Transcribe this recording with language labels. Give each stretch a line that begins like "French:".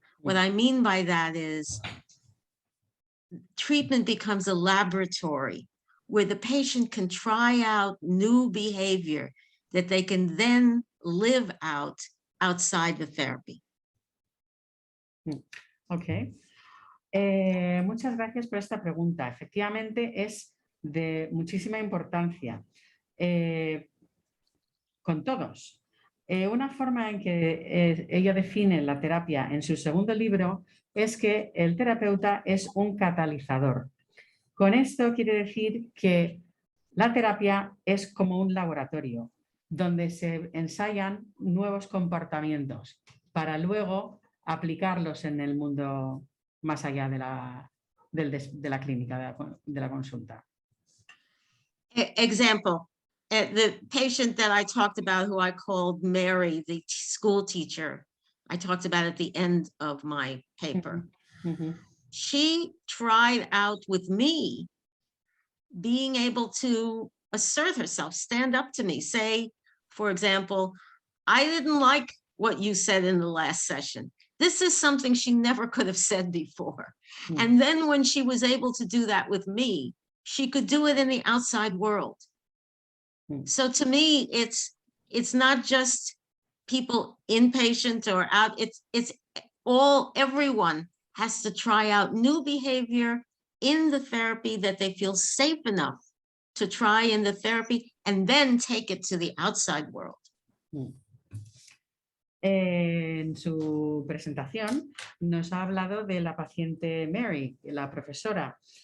English: What I mean by that is treatment becomes a laboratory where the patient can try out new behavior that they can then live out outside the therapy. Ok.
Spanish: Muchas gracias por esta pregunta. Efectivamente, es de muchísima importancia con todos. Una forma en que ella define la terapia en su segundo libro es que el terapeuta es un catalizador. Con esto quiere decir que la terapia es como un laboratorio donde se ensayan nuevos comportamientos para luego aplicarlos en el mundo más allá de la clínica, de la consulta.
English: Example, the patient that I talked about, who I called Mary, the school teacher, I talked about at the end of my paper. She tried out with me being able to assert herself, stand up to me, say, for example, I didn't like what you said in the last session. This is something she never could have said before. And then when she was able to do that with me, she could do it in the outside world. So to me, it's not just people inpatient or out, it's everyone has to try out new behavior in the therapy that they feel safe enough to try in the therapy and then take it to the outside world.
Spanish: En su presentación nos ha hablado de la paciente Mary, la profesora.